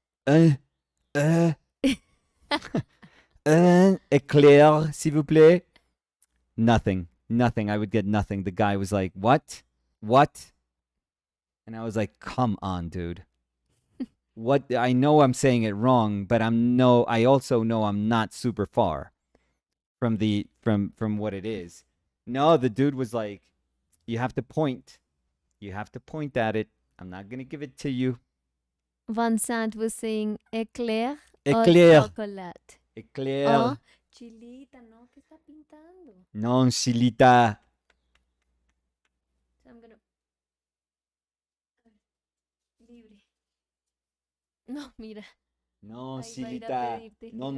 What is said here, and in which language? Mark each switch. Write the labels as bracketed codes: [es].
[fr] un, un éclair, s'il vous plaît. [en] Nothing. I would get nothing. The guy was like, what? And I was like, come on, dude. What? I know I'm saying it wrong, but I also know I'm not super far from from what it is. No, the dude was like, you have to point. You have to point at it. I'm not gonna give it to you. Vincent was saying [fr] éclair au Éclair. chocolat. Éclair. [es] Oh, Chilita, no, ¿qué está pintando? [fr] Non, Chilita. [en] So I'm gonna. [es] Libre. No, mira. No, Ahí va a ir a Chilita. pedirte. No, Gracias.